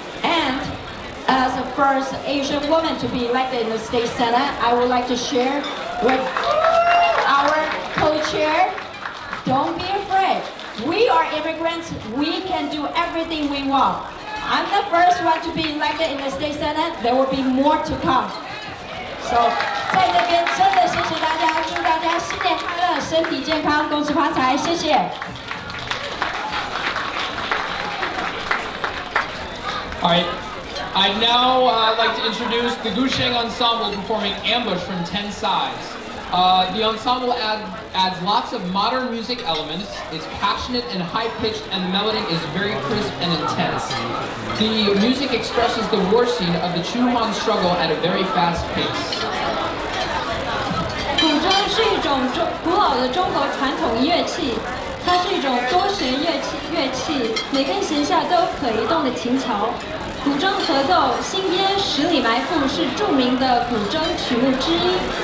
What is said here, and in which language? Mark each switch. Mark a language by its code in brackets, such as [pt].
[en] And as the first Asian woman to be elected in the state senate, I would like to share with our co-chair, don't be afraid. We are immigrants, we can do everything we want. I'm the first one to be elected in the state senate, there will be more to come. [zh] So, 在这边真的谢谢大家，祝大家新年快乐，身体健康，恭喜发财，谢谢。 [en] All right, I'd now like to introduce the Gusheng Ensemble performing Ambush from 10 Sides. The ensemble adds lots of modern music elements, is passionate and high-pitched, and the melody is very crisp and intense. The music expresses the war scene of the Chuhan struggle at a very fast pace. [zh] 古筝是一种古老的中国传统乐器，它是一种多弦乐器，每根弦下都有可移动的琴桥。古筝合奏新编《十里埋伏》是著名的古筝曲目之一。